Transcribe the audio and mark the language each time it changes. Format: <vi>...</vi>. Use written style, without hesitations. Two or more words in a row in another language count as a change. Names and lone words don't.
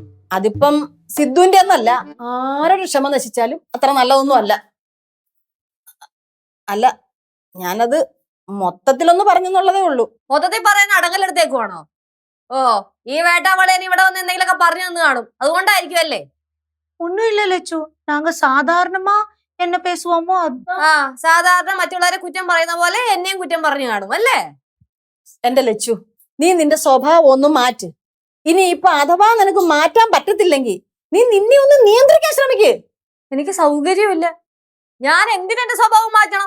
<ml>അതിപ്പം സിദ്ധുവിന്റെ ഒന്നല്ല, ആരുടെ ക്ഷമ നശിച്ചാലും അത്ര നല്ലതൊന്നും അല്ല. അല്ല, ഞാനത് മൊത്തത്തിലൊന്ന് പറഞ്ഞെന്നുള്ളതേ ഉള്ളൂ. മൊത്തത്തിൽ പറയാൻ അടങ്ങലെടുത്തേക്കുവാണോ? ഓ, ഈ വേട്ടാവളേന് ഇവിടെ വന്ന് എന്തെങ്കിലുമൊക്കെ പറഞ്ഞു തന്നു കാണും, അതുകൊണ്ടായിരിക്കും അല്ലേ?</ml> <ta>ஒண்ணும் இல்ல லட்சு, நாங்க சாதாரணமா என்ன பேசுவோமோ</ta> <ml>ആ, സാധാരണ മറ്റുള്ളവരെ കുറ്റം പറയുന്ന പോലെ എന്നെയും കുറ്റം പറഞ്ഞു കാണും അല്ലേ? എന്റെ ലച്ചു, നീ നിന്റെ സ്വഭാവം ഒന്നും മാറ്റ്. ഇനി ഇപ്പൊ അഥവാ നിനക്ക് മാറ്റാൻ പറ്റത്തില്ലെങ്കിൽ നീ നിന്നെ ഒന്ന് നിയന്ത്രിക്കാൻ ശ്രമിക്ക്. എനിക്ക് സൗകര്യമില്ല. ഞാൻ എന്തിനാ എന്റെ സ്വഭാവം മാറ്റണം?</ml>